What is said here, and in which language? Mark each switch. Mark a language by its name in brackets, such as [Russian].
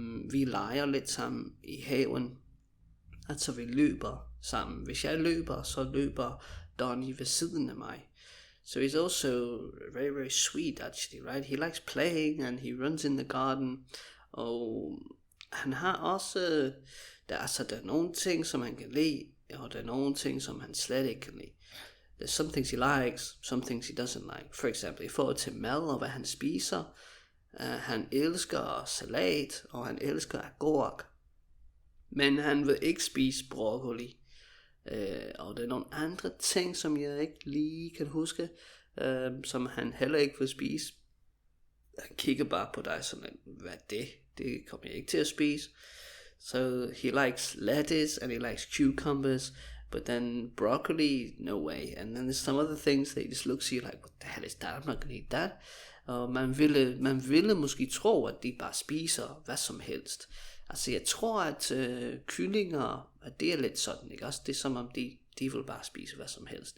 [Danish] Vi leger lidt sammen i haven, altså vi løber sammen. Hvis jeg løber, så løber Donnie ved siden af mig. [English] So he's also very, very sweet actually, right? He likes playing and he runs in the garden. [Danish] Og han har også, der er nogle ting, som han kan lide, og der er nogle ting, som han slet ikke kan lide. [English] There's some things he likes, some things he doesn't like. [Danish] For eksempel i forhold til mad og hvad han spiser. Han elsker salat, og han elsker agurk. Men han vil ikke spise broccoli. Og der er nogle andre ting, som jeg ikke lige kan huske, som han heller ikke vil spise. Han kigger bare på dig sådan, hvad er det? Det kommer jeg ikke til at spise. [English] So he likes lettuce and he likes cucumbers, but then broccoli, no way. And then there's some other things that he just looks at you like, what the hell is that? I'm not gonna eat that. [Danish] Og man ville måske tro, at de bare spiser hvad som helst. Altså jeg tror, at kyllinger, at det er lidt sådan, ikke også? Det er som om de vil bare spise hvad som helst.